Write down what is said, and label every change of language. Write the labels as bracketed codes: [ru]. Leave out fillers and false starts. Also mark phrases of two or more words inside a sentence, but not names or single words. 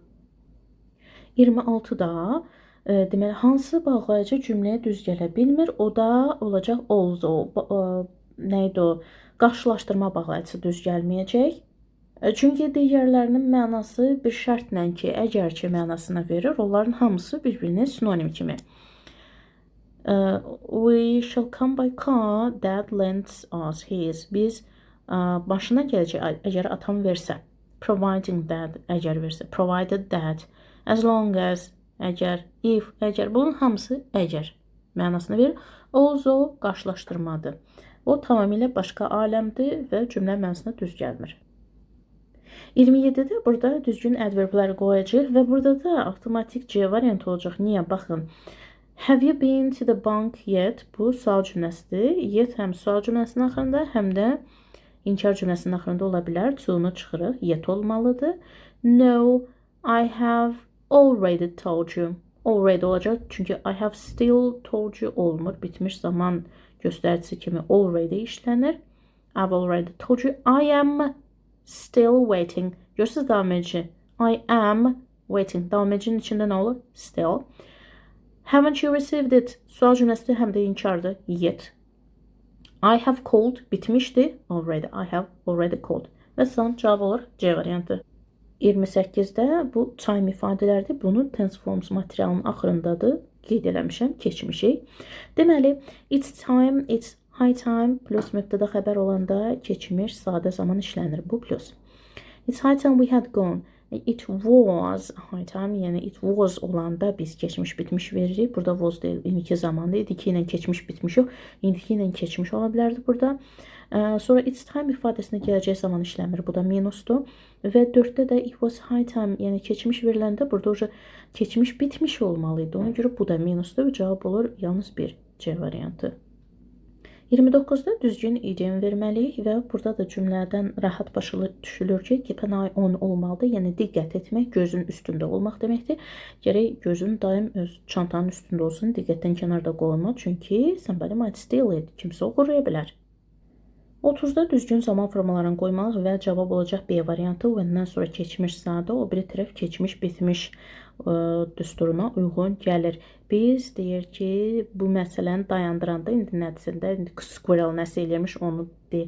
[az] 26-da, deməli, hansı bağlayıcı cümləyə düz gələ bilmir, o da olacaq although. Nəydi o? Qarşılaşdırma bağlayıcısı düz gəlməyəcək. Çünki digərlərinin mənası bir şərtlə ki, əgər ki mənasına verir, onların hamısı bir-birinin sinonim kimi. [en] We shall come by car that lends us his. [az] Biz başına gələcək, əgər atam versə. [en] Providing that, [az] əgər versə. [en] Provided that. As long as, əgər, if, [az] əgər. Bunun hamısı əgər mənasını verir. Also qarşılaşdırmadır. O tamamilə başqa aləmdir və cümlə mənasına düz gəlmir. 27-də burada düzgün adverbləri qoyacaq və burada da avtomatik C variantı olacaq. Niyə? Baxın. [en] Have you been to the bank yet? [az] Bu sual cümləsidir. Yet həm sual cümləsinin axırında, həm də inkar cümləsinin axırında ola bilər. To-nu çıxırıq. Yet olmalıdır. [en] No, I have already told you. Already olacaq. Çünki I have still told you olmur. [az] Bitmiş zaman göstəricisi kimi already işlənir. [en] I've already told you. I am still waiting. [az] Görürsünüz davam edici. [en] I am waiting. [az] Davam edicinin içində nə olur? [en] Still. Haven't you received it? [az] Sual cümləsi həm də inkardır. [en] Yet. I have called. Bitmişdi. Already. I have already called. [az] Və son cavab olur C variantı. 28-də bu time ifadələrdir. Bunu [en] tense forms [az] materialının axırındadır. Qeyd eləmişəm. Keçmişik. Deməli, [en] it's time, it's high time plus [az] mübtəda xəbər olanda keçmiş sadə zaman işlənir. Bu plus. It's high time we had gone. [en] It was high time, [az] yəni [en] it was [az] olanda biz keçmiş bitmiş veririk. Burada was deyil, indiki zamanda indiki ilə keçmiş bitmiş yox. İndiki ilə keçmiş ola bilərdi burada. Sonra [en] it's time [az] ifadəsində gələcək zaman işləmir. Bu da minusdur. [en] Və 4-də də it was high time, [az] yəni keçmiş veriləndə burada oca keçmiş bitmiş olmalıydı. Ona görə bu da minusdur və cavab olur yalnız bir C variantı. 29-da düzgün idiom verməliyik və burada da cümlədən rahat başa düşülür ki, [en] keeping an eye on olmalıdır. [az] Yəni diqqət etmək, gözün üstündə olmaq deməkdir. Gərək gözün daim öz çantanın üstündə olsun, diqqətdən kənarda qoyma, çünki [en] somebody might steal it, [az] kimsə oğurlaya bilər. 30-da düzgün zaman formalarını qoymaq və cavab olacaq B variantı. When'dən sonra keçmiş sadə, o biri tərəf keçmiş bitmiş düsturuna uyğun gəlir. Biz deyir ki, bu məsələni dayandıranda, indi nəticədə squirrel nəsə eləyirmiş onu deyir.